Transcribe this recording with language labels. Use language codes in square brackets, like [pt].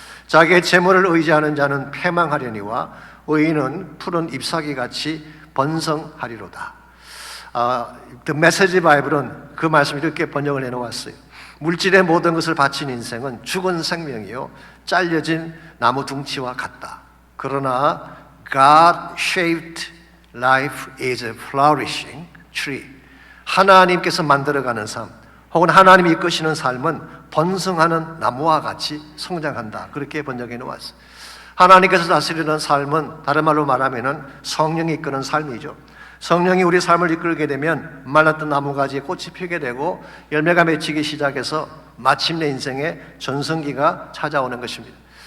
[ko] 자기의 재물을 의지하는 자는 패망하려니와 의인은 푸른 잎사귀같이 번성하리로다. The Message Bible은 그 말씀을 이렇게 번역을 해놓았어요. 물질의 모든 것을 바친 인생은 죽은 생명이요 잘려진 나무 둥치와 같다. 그러나 [en] God-shaped life is a flourishing tree. [ko] 하나님께서 만들어가는 삶 혹은 하나님이 이끄시는 삶은 번성하는 나무와 같이 성장한다. 그렇게 번역해 놓았어요. 하나님께서 다스리는 삶은 다른 말로 말하면 성령이 이끄는 삶이죠. 성령이 우리 삶을 이끌게 되면 말랐던 나무가지에 꽃이 피게 되고 열매가 맺히기 시작해서 마침내 인생의 전성기가 찾아오는 것입니다.